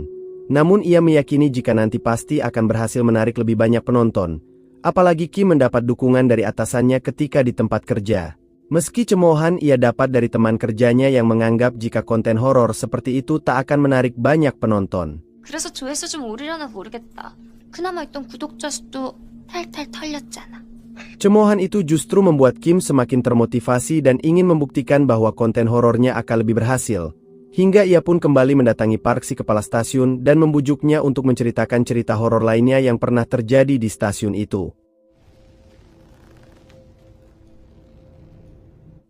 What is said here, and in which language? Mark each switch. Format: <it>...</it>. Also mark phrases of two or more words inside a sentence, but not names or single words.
<id>Namun ia meyakini jika nanti pasti akan berhasil menarik lebih banyak penonton. Apalagi Kim mendapat dukungan dari atasannya ketika di tempat kerja. Meski cemoohan ia dapat dari teman kerjanya yang menganggap jika konten horor seperti itu tak akan menarik banyak penonton.</id> <ko>그래서 조회수 좀 오르려나 모르겠다. 그나마 있던 구독자 수도 탈탈 털렸잖아.</ko> <id>Cemoohan itu justru membuat Kim semakin termotivasi dan ingin membuktikan bahwa konten horornya akan lebih berhasil. Hingga ia pun kembali mendatangi Park si kepala stasiun dan membujuknya untuk menceritakan cerita horor lainnya yang pernah terjadi di stasiun itu.</id>